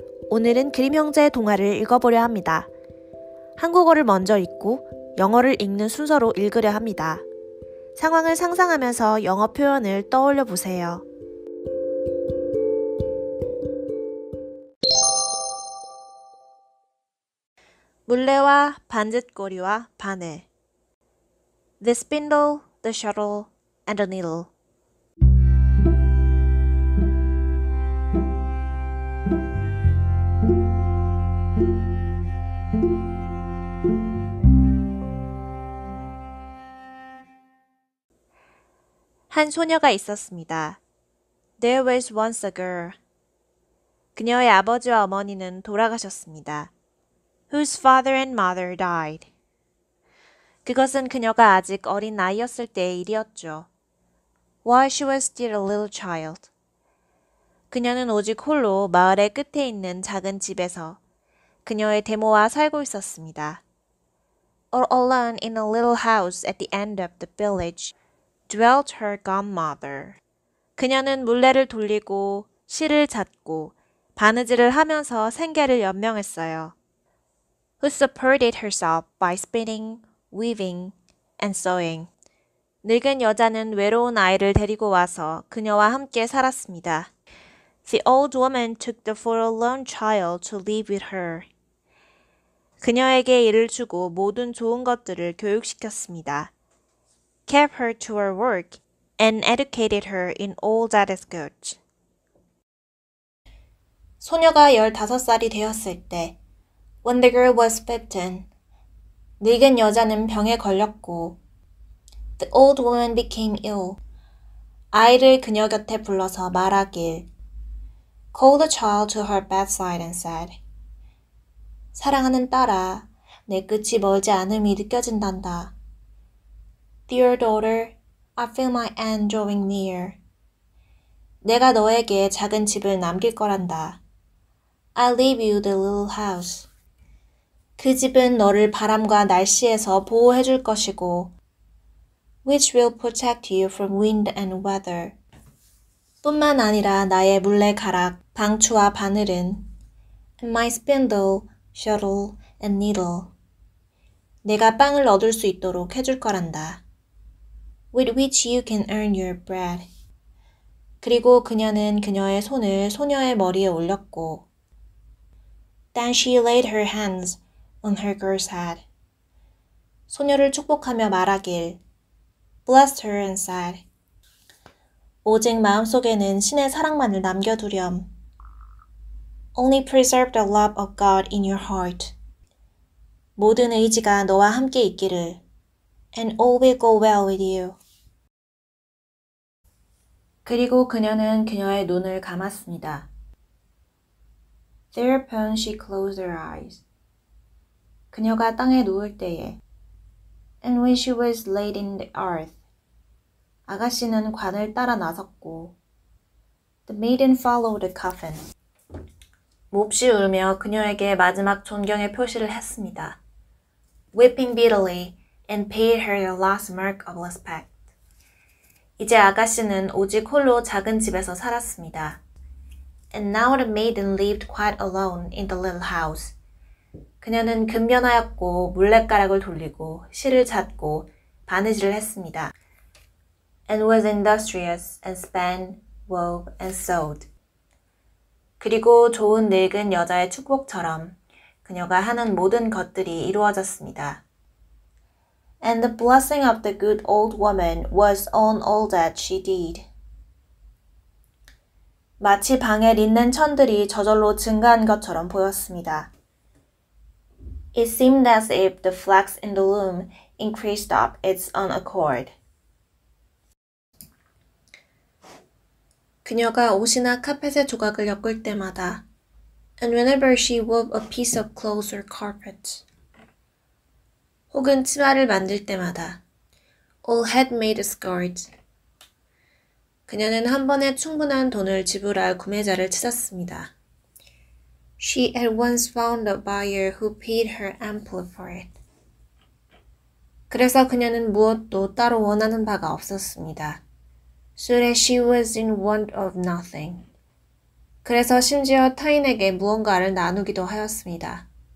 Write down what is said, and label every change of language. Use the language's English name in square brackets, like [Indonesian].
[Korean] 오늘은 그림 형제의 동화를 읽어보려 합니다. 한국어를 먼저 읽고 영어를 읽는 순서로 읽으려 합니다. 상황을 상상하면서 영어 표현을 떠올려 보세요. 물레와 반짓고리와 바늘. [English] The spindle, the shuttle, and the needle. [Korean] 한 소녀가 있었습니다. [English] There was once a girl. [Korean] 그녀의 아버지와 어머니는 돌아가셨습니다. [English] Whose father and mother died. [Korean] 그것은 그녀가 아직 어린 나이였을 때의 일이었죠. [English] While she was still a little child. [Korean] 그녀는 오직 홀로 마을의 끝에 있는 작은 집에서 그녀의 데모와 살고 있었습니다. [English] All alone in a little house at the end of the village dwelt her godmother. [Korean] 그녀는 물레를 돌리고 실을 잣고 바느질을 하면서 생계를 연명했어요. [English] Who supported herself by spinning, weaving, and sewing. [Korean] 늙은 여자는 외로운 아이를 데리고 와서 그녀와 함께 살았습니다. [English] The old woman took the forlorn child to live with her. [Korean] 그녀에게 일을 주고 모든 좋은 것들을 교육시켰습니다. [English] Kept her to her work and educated her in all that is good. [Korean] 소녀가 15살이 되었을 때, [English] when the girl was 15, [Korean] 늙은 여자는 병에 걸렸고, [English] the old woman became ill. [Korean] 아이를 그녀 곁에 불러서 말하길, [English] called the child to her bedside and said, [Korean] 사랑하는 딸아, 내 끝이 멀지 않음이 느껴진단다. [English] Dear daughter, I feel my end drawing near. [Korean] 내가 너에게 작은 집을 남길 거란다. [English] I'll leave you the little house. [Korean] 그 집은 너를 바람과 날씨에서 보호해 줄 것이고, [English] which will protect you from wind and weather. [Korean] 뿐만 아니라 나의 물레가락, 방추와 바늘은 [English] and my spindle, shuttle, and needle. [Korean] 내가 빵을 얻을 수 있도록 해줄 거란다. [English] with which you can earn your bread. [Korean] 그리고 그녀는 그녀의 손을 소녀의 머리에 올렸고, [English] then she laid her hands on her girl's head. [Korean] 소녀를 축복하며 말하길, [English] blessed her and said, [Korean] 오직 마음속에는 신의 사랑만을 남겨두렴. [English] Only preserve the love of God in your heart. [Korean] 모든 의지가 너와 함께 있기를. [English] And all will go well with you. [Korean] 그리고 그녀는 그녀의 눈을 감았습니다. [English] Thereupon she closed her eyes. [Korean] 그녀가 땅에 누울 때에 [English] And when she was laid in the earth. [Korean] 아가씨는 관을 따라 나섰고 [English] The maiden followed the coffin. [Korean] 몹시 울며 그녀에게 마지막 존경의 표시를 했습니다. [English] Weeping bitterly and paid her the last mark of respect. [Korean] 이제 아가씨는 오직 홀로 작은 집에서 살았습니다. [English] And now the maiden lived quite alone in the little house. [Korean] 그녀는 근면하였고 물레가락을 돌리고 실을 잣고 바느질을 했습니다. [English] And was industrious and span, wove, and sewed. [Korean] 그리고 좋은 늙은 여자의 축복처럼 그녀가 하는 모든 것들이 이루어졌습니다. [English] And the blessing of the good old woman was on all that she did. [Korean] 마치 방에 린넨 천들이 저절로 증가한 것처럼 보였습니다. [English] It seemed as if the flax in the loom increased of its own accord. [Korean] 그녀가 옷이나 카펫의 조각을 엮을 때마다 [English] And whenever she wove a piece of cloth or carpet. [Korean] 혹은 치마를 만들 때마다 [English] All had made a skirt. [Korean] 그녀는 한 번에 충분한 돈을 지불할 구매자를 찾았습니다. [English] She at once found a buyer who paid her amply for it. [Korean] 그래서 그녀는 무엇도 따로 원하는 바가 없었습니다. [English] So that she was in want of nothing. [Korean] 그래서 심지어 타인에게 무언가를 나누기도 하였습니다.